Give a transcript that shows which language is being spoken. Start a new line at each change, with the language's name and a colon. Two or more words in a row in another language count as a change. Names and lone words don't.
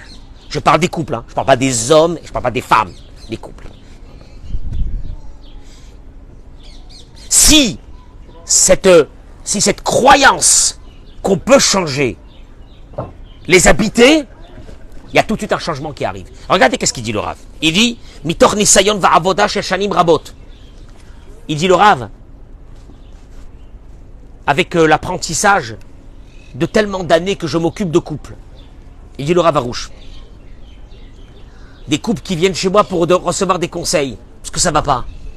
French: Je parle des couples, je ne parle pas des hommes, je ne parle pas des femmes, des couples. Si cette croyance qu'on peut changer les habiter, il y a tout de suite un changement qui arrive. Regardez qu'est-ce qu'il dit le Rav.
Hebrew: Il dit מתוך ניסיון ועבודה של שנים רבות.
French: Il dit le Rav, avec l'apprentissage de tellement d'années que je m'occupe de couples. Il dit le Rav Arouche. Des couples qui viennent chez moi pour recevoir des conseils, parce que ça ne va pas.